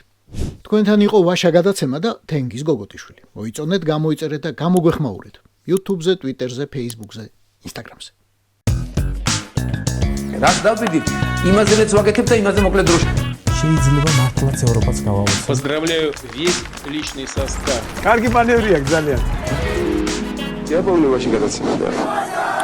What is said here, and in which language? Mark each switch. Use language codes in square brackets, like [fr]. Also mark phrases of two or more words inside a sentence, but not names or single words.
[ka] თქვენთან იყო ვაშა გადაცემა და თენგიზ გოგოტიშვილი. მოიწონეთ, გამოიწერეთ და გამოგვეხმაურეთ. YouTube-ზე, Twitter-ზე, Facebook-ზე, Instagram-ზე. რას დავდივით? იმაზეც ვაკეთებ და იმაზე მოკლედ დროში. შეიძლება მართლაც ევროპას გავავოცოთ. [ru] Поздравляю весь личный состав. [ka] კარგი მანევრია ძალიან. [ru] Я помню ваши [ka] გადაცემა და